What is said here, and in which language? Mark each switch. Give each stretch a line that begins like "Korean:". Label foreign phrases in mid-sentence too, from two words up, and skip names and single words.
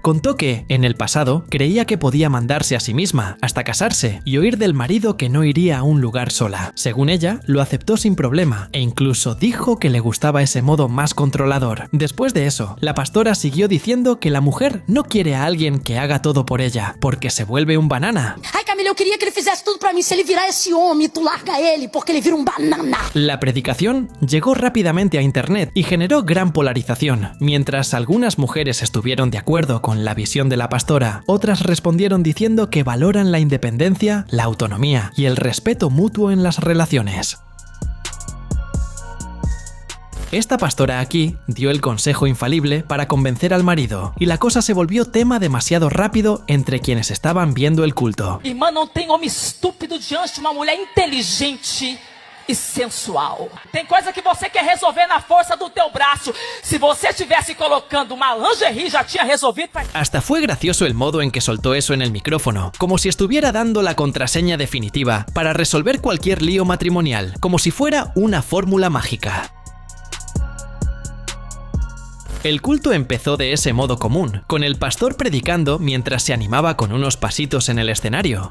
Spanish: Contó que, en el pasado, creía que podía mandarse a sí misma, hasta casarse, y oír del marido que no iría a un lugar sola. Según ella, lo aceptó sin problema, e incluso dijo que le gustaba ese modo más controlador. Después de eso, la pastora siguió diciendo que la mujer no quiere a alguien que haga todo por ella, porque se vuelve un banana.
Portuguese: Ai, Camila, eu queria que ele fizesse tudo pra mim. Se ele virar esse homem, tu larga ele, porque ele vira un banana.
Spanish: La predicación llegó rápidamente a internet y generó gran polarización. Mientras algunas mujeres estuvieron de acuerdo con la visión de la pastora, otras respondieron diciendo que valoran la independencia, la autonomía y el respeto mutuo en las relaciones. Esta pastora aquí dio el consejo infalible para convencer al marido, y la cosa se volvió tema demasiado rápido entre quienes estaban viendo el culto.
Portuguese: Irmã, não tem homem estúpido diante de uma mulher inteligente e sensual. Tem coisa que você quer resolver na força do teu braço. Se você estivesse colocando uma lingerie, já tinha resolvido.
Spanish: Hasta fue gracioso el modo en que soltó eso en el micrófono, como si estuviera dando la contraseña definitiva para resolver cualquier lío matrimonial, como si fuera una fórmula mágica. El culto empezó de ese modo común, con el pastor predicando mientras se animaba con unos pasitos en el escenario.